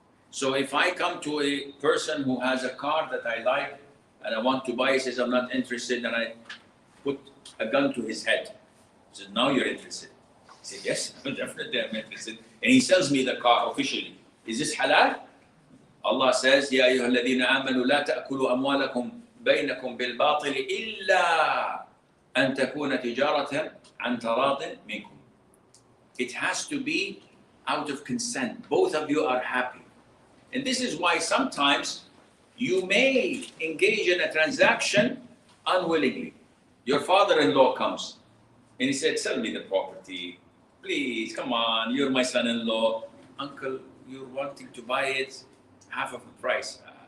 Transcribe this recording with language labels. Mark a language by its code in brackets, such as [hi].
[en] So if I come to a person who has a car that I like and I want to buy, he says, I'm not interested, and I put a gun to his head. He says, now you're interested. I said, yes, definitely I'm interested. And he sells me the car officially. Is this halal? Allah says, [ar] يَا أَيُّهَا الَّذِينَ آمَنُوا لَا تَأْكُلُوا أَمْوَالَكُمْ بَيْنَكُمْ بِالْبَاطِلِ إِلَّا أَن تَكُونَ تِجَارَةً عَنْ تَرَاضٍ مِنْكُمْ. [en] It has to be out of consent. Both of you are happy. And this is why sometimes you may engage in a transaction unwillingly. Your father-in-law comes and he said, sell me the property. Please, come on, you're my son-in-law. Uncle, you're wanting to buy it half of the price.